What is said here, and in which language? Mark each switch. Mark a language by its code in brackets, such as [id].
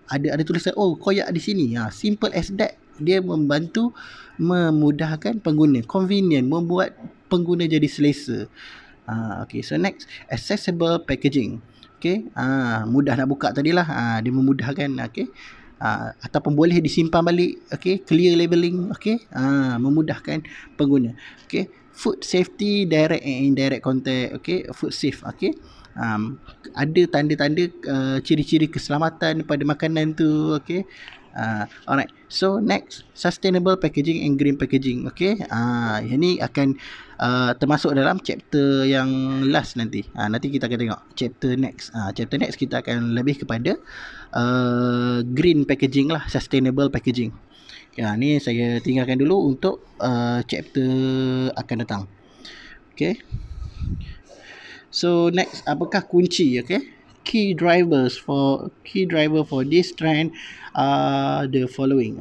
[ms] Ada tulisan koyak di sini. Simple as that. Dia membantu memudahkan pengguna, convenient, membuat pengguna jadi selesa. [en] Okay, so next, accessible packaging. [ms] Okay, mudah nak buka tadilah. Dia memudahkan. Okay, ataupun boleh disimpan balik. [en] Okay, clear labeling. [ms] Okay, memudahkan pengguna. [en] Okay, food safety, direct and indirect contact. Okay, food safe. [ms] Okay, ada tanda-tanda ciri-ciri keselamatan pada makanan tu. Okay. [en] Alright, so next, sustainable packaging and green packaging. [ms] Okay, yang ni akan termasuk dalam chapter yang last nanti. Nanti kita akan tengok chapter next. Chapter next kita akan lebih kepada green packaging lah, sustainable packaging. Ni saya tinggalkan dulu untuk chapter akan datang. [en] Okay, so next, [ms] apakah kunci? [en] Okay, key driver for this trend are the following.